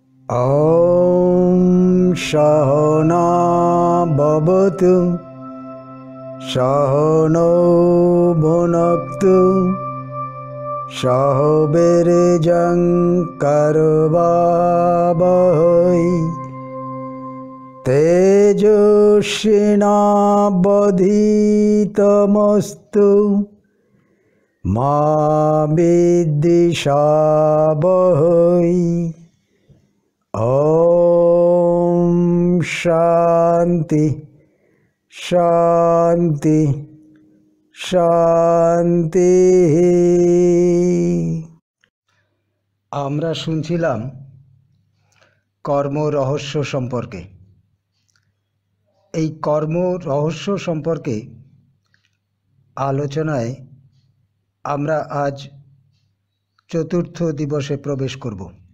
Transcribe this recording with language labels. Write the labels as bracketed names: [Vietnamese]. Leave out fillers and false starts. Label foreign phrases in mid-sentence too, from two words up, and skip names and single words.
[Sanskrit] ॐ सहना भवतु सहनौ भुनक्तु सह वीर्यं करवावहै तेजस्विनावधीतमस्तु मा विद्विषावहै। ओम शांति शांति शांति। [Bangla] আমরা শুনছিলাম কর্ম রহস্য সম্পর্কে। এই কর্ম রহস্য সম্পর্কে আলোচনায় আমরা আজ চতুর্থ দিবসে প্রবেশ করব।